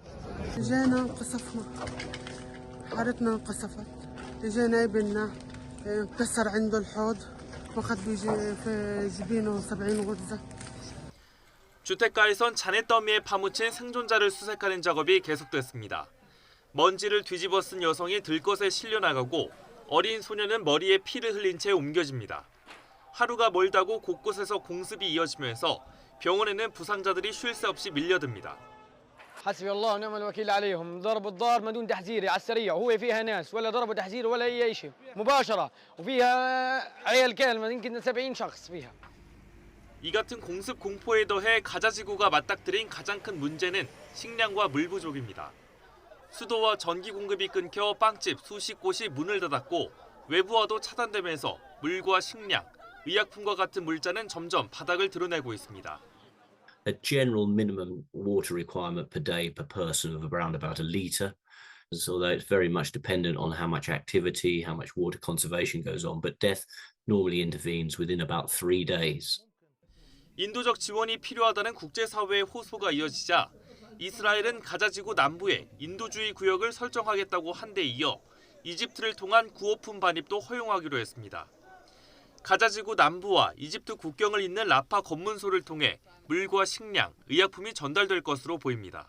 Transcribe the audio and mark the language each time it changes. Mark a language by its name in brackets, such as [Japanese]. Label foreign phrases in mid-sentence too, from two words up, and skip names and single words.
[Korean] 주택가에선 잔해 더미에 파묻힌 생존자를 수색하는 작업이 계속됐습니다. 먼지를 뒤집어 쓴 여성이 들것에 실려 나가고 어린 소녀는 머리에 피를 흘린 채 옮겨집니다. 하루가 멀다고 곳곳에서 공습이 이어지면서 병원에는 부상자들이 쉴 새 없이 밀려듭니다. [Arabic] حسبي الله ونعم الوكيل عليهم ضرب الدار ما دون تحذير على السريع وهو فيها ناس ولا ضربوا تحذير ولا اي شيء مباشره وفيها عيال كامله يمكن 70 شخص فيها. [Korean] 이 같은 공습 공포에 더해 가자 지구가 맞닥뜨린 가장 큰 문제는 식량과 물 부족입니다. 수도와 전기 공급이 끊겨 빵집 수십 곳이 문을 닫았고 외부와도 차단되면서 물과 식량, 의약품과 같은 물자는 점점 바닥을 드러내고 있습니다. [English] A general minimum water requirement per day per person of around about a litre. So that it's very much dependent on how much activity, how much water conservation goes on. But death normally intervenes within about 3 days. [Korean] 인도적 지원이 필요하다는 국제사회의 호소가 이어지자 이스라엘은 가자지구 남부에 인도주의 구역을 설정하겠다고 한 데 이어 이집트를 통한 구호품 반입도 허용하기로 했습니다. 가자지구 남부와 이집트 국경을 잇는 라파 검문소를 통해 물과 식량, 의약품이 전달될 것으로 보입니다.